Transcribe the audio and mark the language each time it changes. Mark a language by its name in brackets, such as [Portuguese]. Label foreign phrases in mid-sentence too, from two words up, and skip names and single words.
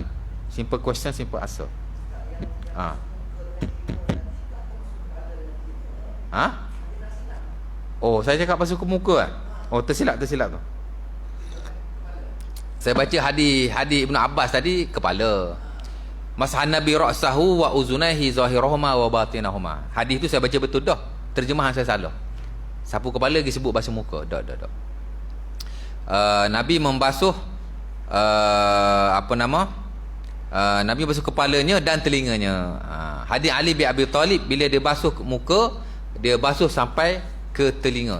[English] Simple question, simple answer. [Malay] Oh, saya cakap basuh ke muka kan? Oh, tersilap tu. Saya baca hadis Ibnu Abbas tadi, kepala. [Arabic] مسح النبي رأسه وأذنيه ظاهرهما وباطنهما. [Malay] Hadis tu saya baca betul dah. Terjemahan saya salah. Sapu kepala lagi sebut basuh muka. Dak. Nabi membasuh Nabi basuh kepalanya dan telinganya. Hadis Ali bin Abi Talib, bila dia basuh muka, dia basuh sampai ke telinga.